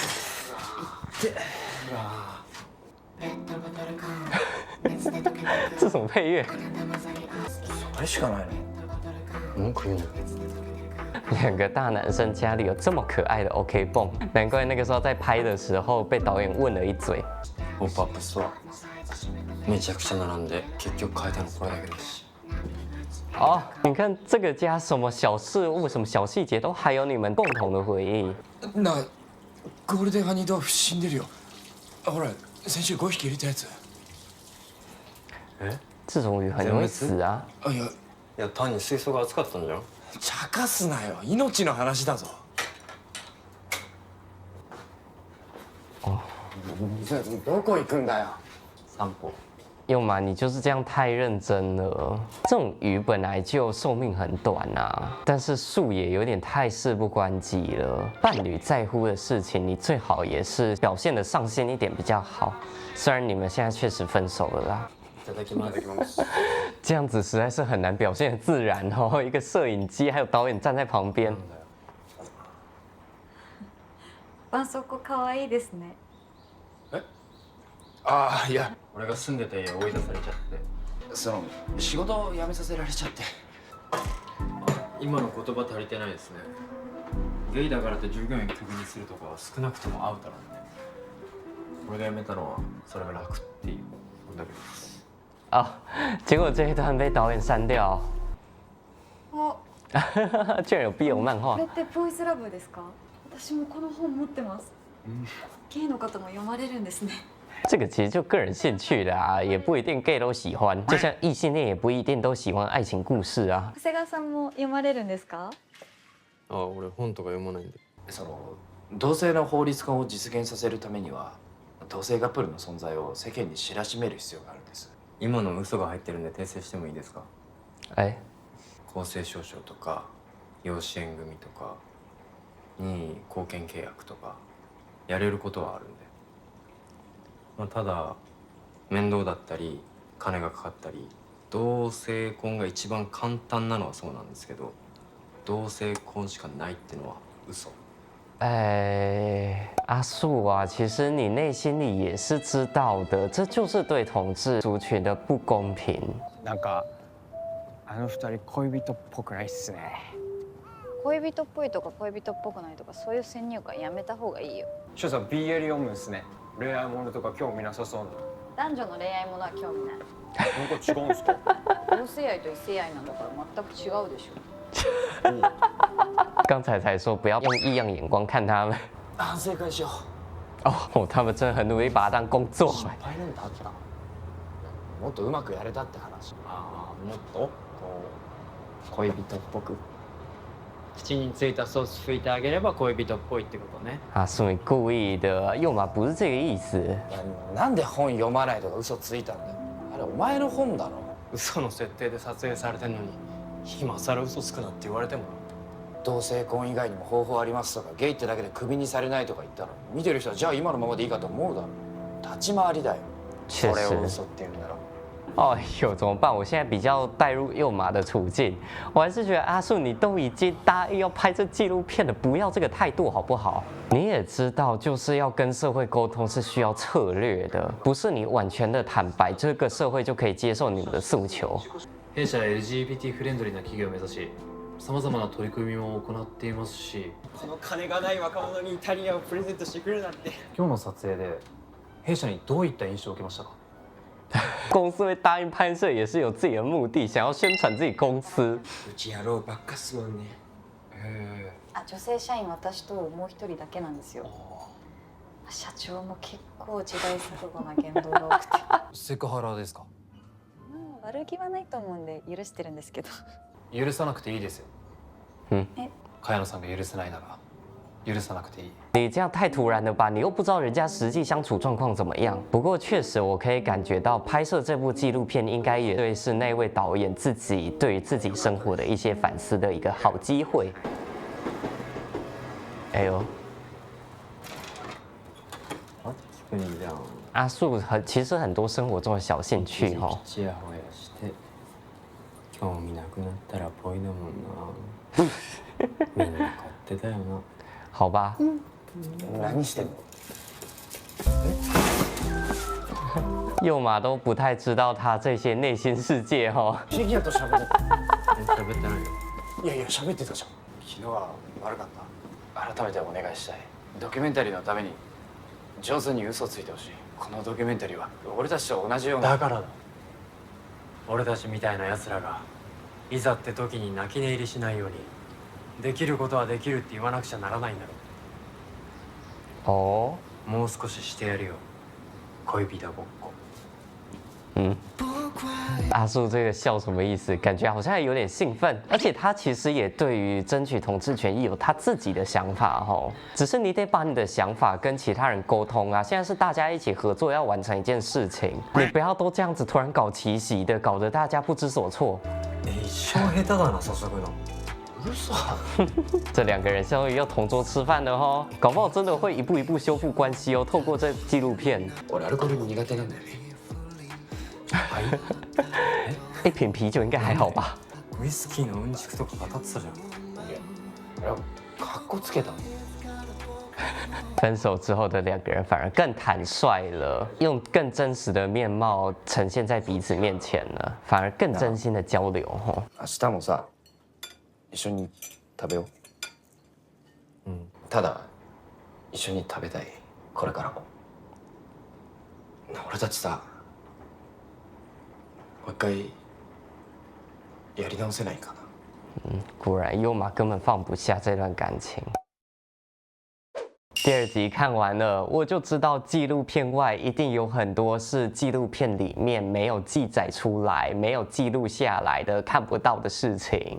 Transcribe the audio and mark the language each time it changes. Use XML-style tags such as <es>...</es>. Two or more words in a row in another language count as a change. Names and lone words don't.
<zh>这什么配乐？</zh> <ja>それしかないの？文句言うの</ja> <zh>2 个大男生家里有这么可愛的 OK 泵，难怪那个时候在拍的时候被导演问了一嘴。</zh> <ja>ポップアップストアめちゃくちゃ並んで結局変えたのこれだけだし。</ja> <zh>哦，你看这个家什么小事物、什么小细节都还有你们共同的回忆。</zh> <ja>ゴールデンハニードーフ死んでるよ。ほら先週5匹入れたやつ。</ja> <zh>这种鱼很容易死啊。</zh> <ja>いやいや単に水槽が熱かったんじゃん。茶化すなよ。命の話だぞ。どこ行くんだよ。散歩。</ja> <zh>佑马，你就是这样太认真了。这种鱼本来就寿命很短啊，但是树也有点太事不关己了。伴侣在乎的事情，你最好也是表现的上心一点比较好。虽然你们现在确实分手了啦。</zh> <ja>いただきます。</ja> <zh>这样子实在是很难表现得自然哦。一个摄影机还有导演站在旁边。</zh> <ja>絆創膏可愛いですね。ああ、いや、俺が住んでた家追い出されちゃって。仕事を辞めさせられちゃって。今の言葉足りてないですね。ゲイだからって従業員クビにするとこは少なくともアウトなんで。俺が辞めたのはそれが楽っていうだけです。</ja> <zh>哦，结果这一段被导演删掉。</zh> <ja>あ、</ja> <zh>居然有 BL 漫画</zh> <ja>これ。ってボーイズラブですか？私もこの本持ってます。ゲイの方も読まれるんですね。</ja> <zh>这个其实就个人兴趣的啊，也不一定 gay 都喜欢，就像异性恋也不一定都喜欢爱情故事啊。</zh> <ja>長谷川さんも読まれるんですか？あ、俺本とか読まないんで。同性の法律化を実現させるためには同性カップルの存在を世間に知らしめる必要があるんです。今の嘘が入ってるんで訂正してもいいですか？</ja> <zh>哎，</zh> <ja>公正証書とか養子縁組とかに貢献契約とかやれることはあるんで、まあ、ただ面倒だったり金がかかったり、同性婚が一番簡単なのはそうなんですけど、同性婚しかないってのは嘘。</ja> <zh>阿树啊，其实你内心里也是知道的，这就是对同志族群的不公平。</zh> <ja>なんかあの二人恋人っぽくないっすね。恋人っぽいとか恋人っぽくないとかそういう先入観やめた方がいいよ。翔さん BL 読むんすね。恋愛ものとか興味なさそうな。男女の恋愛ものは興味ない。なんか違うんすか？同性愛と異性愛なんだから全く違うでしょ。</ja> <zh>刚才说不要用异样眼光看他们。</zh> <ja>反省会しよ</ja> <zh>哦，他们真的很努力把它当工作。</zh> <ja>失敗なんてあった？もっとうまくやれたって話。ああ、もっとこう恋人っぽく口についたソース拭いてあげれば恋人っぽいってことね。</ja> <zh>阿树，你故意的，又嘛不是这个意思。</zh> <ja>なんで本読まないとか嘘ついたんだよ。あれお前の本だろ。嘘の設定で撮影されてんのに今更嘘つくなって言われても。同性婚以外にも方法ありますとか、ゲイってだけでクビにされないとか言ったら見てる人はじゃあ今のままでいいかと思うだろ。立ち回りだよ。それを嘘って言うんだろ。</ja> <zh>哎呦，怎么办？我现在比较带入幼马的处境，我还是觉得阿树，你都已经答应要拍这纪录片了，不要这个态度好不好？你也知道，就是要跟社会沟通是需要策略的，不是你完全的坦白，这个社会就可以接受你们的诉求。</zh> <ja>弊社は LGBT フレンドリーな企業を目指し、さまざまな取り組みも行っていますし、この金がない若者にイタリアをプレゼントしてくれるなんて。今日の撮影で弊社にどういった印象を受けましたか？</ja> <zh>公司会答应拍摄，也是有自己的目的，想要宣传自己公司。</zh> <ja>うち野郎ばっかっすもんね。あ、女性社員私ともう一人だけなんですよ。社長も結構時代錯誤な言動が多くて。セクハラですか？悪気はないと思うんで許してるんですけど。許さなくていいですよ。茅野さんが許せないなら許さなくていい。</ja> <zh>你这样太突然了吧？你又不知道人家实际相处状况怎么样。不过确实，我可以感觉到拍摄这部纪录片应该也对是那位导演自己对于自己生活的一些反思的一个好机会。哎呦，</zh> <ja>聞くんじゃん。</ja> <zh>阿树其实很多生活中的小興趣哈。</zh> <ja>ちやほやして興味なくなったらぽいだもんな。みんな勝手だよな。</ja> <zh>好吧。</zh> <ja>何してんの？</ja> <zh>幼马都不太知道他这些内心世界哈。</zh> <ja>フィギュアと喋って喋ってないよ。いやいや喋ってたじゃん。昨日は悪かった。改めてお願いしたい。ドキュメンタリーのために上手に嘘ついてほしい。このドキュメンタリーは俺たちと同じような。だからだ。俺たちみたいな奴らがいざって時に泣き寝入りしないようにできることはできるって言わなくちゃならないんだろ。</ja> <zh>哦。</zh> <ja>もう少ししてやるよ。恋人ごっこ。</ja> <zh>阿树这个笑什么意思？感觉好像有点兴奋，而且他其实也对于争取同志权益有他自己的想法吼。只是你得把你的想法跟其他人沟通啊。现在是大家一起合作要完成一件事情，你不要都这样子突然搞奇袭的，搞得大家不知所措。</zh> <ja>一生下手だな注ぐの。</ja> <zh>这两个人相当于要同桌吃饭的吼，搞不好真的会一步一步修复关系哦。透过这纪录片，</zh> <ja>俺アルコール苦手なんだよね。</ja> <zh>一瓶啤酒应该还好吧？</zh> <ja>ウイスキーのうんちくとか語ってたじゃん。いや、かっこつけたの。</ja> <zh>分手之后的两个人反而更坦率了，用更真实的面貌呈现在彼此面前了，反而更真心的交流。</zh> <ja>明日もさ、一緒に食べよう。ただ一緒に食べたい。これからも。俺たちさ、もう一回やり直せないかな。</ja> <zh>果然佑马根本放不下这段感情。第二集看完了，我就知道纪录片外一定有很多是纪录片里面没有记载出来、没有记录下来的看不到的事情。</zh>